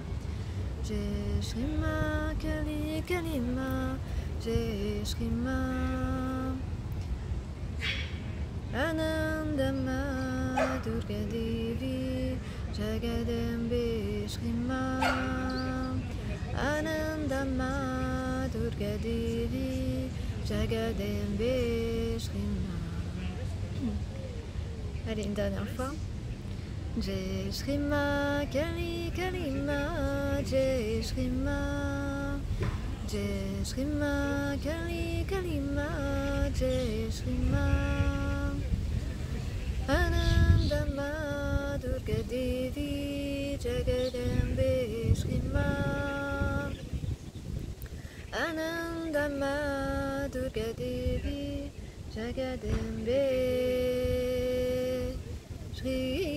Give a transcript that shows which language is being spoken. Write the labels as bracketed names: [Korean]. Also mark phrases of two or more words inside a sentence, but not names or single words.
[Sanskrit] जय श्री माँ काली कालिमा, जय श्री माँ आनन्द माँ दुर्गा देवी, जगदम्बे श्री माँ आनन्द माँ दुर्गा देवी, जगदम्बे श्री माँ. [French] Allez, une dernière fois. [Sanskrit] जय श्री माँ काली कालिमा, जय श्री माँ. जय श्री माँ काली कालिमा, जय श्री माँ आनन्द माँ दुर्गा देवी, जगदम्बे श्री माँ आनन्द माँ दुर्गा देवी, जगदम्बे श्री